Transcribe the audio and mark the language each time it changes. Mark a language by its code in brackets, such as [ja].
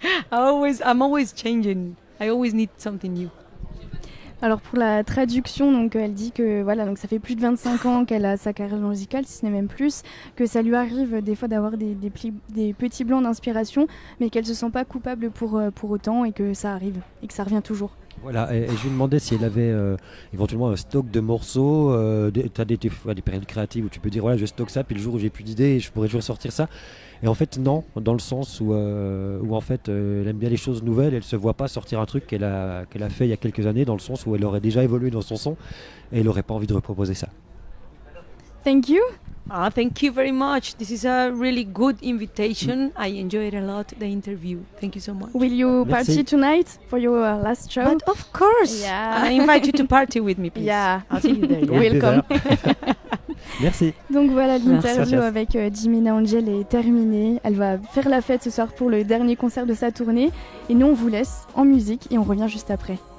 [en] I'm always changing. I always need something new. [fr] Alors pour la traduction, donc elle dit que voilà, donc ça fait plus de 25 ans qu'elle a sa carrière musicale, si ce n'est même plus, que ça lui arrive des fois d'avoir des petits blancs d'inspiration, mais qu'elle se sent pas coupable pour autant, et que ça arrive et que ça revient toujours. Voilà, et je lui demandais si elle avait éventuellement un stock de morceaux. Tu as des périodes créatives où tu peux dire voilà, je stocke ça, puis le jour où j'ai plus d'idées, je pourrais toujours sortir ça. Et en fait, non, dans le sens où en fait, elle aime bien les choses nouvelles. Elle se voit pas sortir un truc qu'elle a fait il y a quelques années, dans le sens où elle aurait déjà évolué dans son son et elle n'aurait pas envie de reproposer ça. [en] Thank you. Thank you very much. This is a really good invitation. I enjoyed a lot the interview. Thank you so much. Will you party tonight for your last show? But of course. Yeah. I invite you to party with me, please. Yeah. I'll see you there. Yeah. Welcome. [fr] Merci. Donc voilà, l'interview Merci. avec Jimena Angel est terminée. Elle va faire la fête ce soir pour le dernier concert de sa tournée. Et nous, on vous laisse en musique et on revient juste après.